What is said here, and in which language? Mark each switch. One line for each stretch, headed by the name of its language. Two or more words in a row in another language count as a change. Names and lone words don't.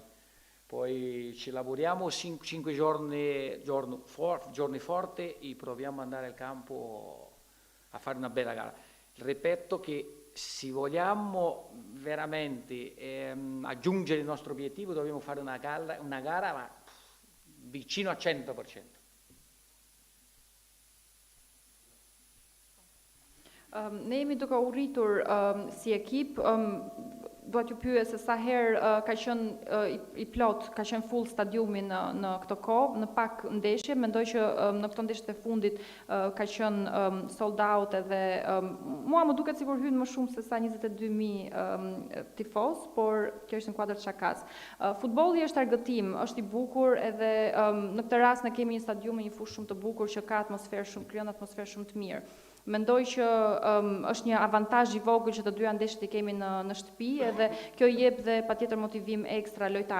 Italian: Poi ci lavoriamo 5 giorni forti e proviamo ad andare al campo a fare una bella gara. Ripeto che se vogliamo veramente aggiungere il nostro obiettivo dobbiamo fare una gara ma vicino al 100%.
Albanian: Ne jemi duke u rritur si ekip, do t'ju pyes se sa herë ka qenë i plot, ka qenë full stadiumi në këtë kohë, në pak ndeshje. Mendoj që në këto ndeshjet e fundit ka qenë
English: sold out
Albanian: edhe mua më duket sikur hyn më shumë se sa 22.000 tifoz, por kjo është në kuadër çakas. Futbolli është argëtim, është i bukur edhe në këtë rast ne kemi një stadium me një fushë shumë të bukur që ka atmosferë shumë, krijon atmosferë shumë të mirë. Mendoj që është një avantazh i vogël që të dyja ndeshjet i kemi në shtëpi, edhe kjo jep dhe patjetër motivim ekstra lojtarëve.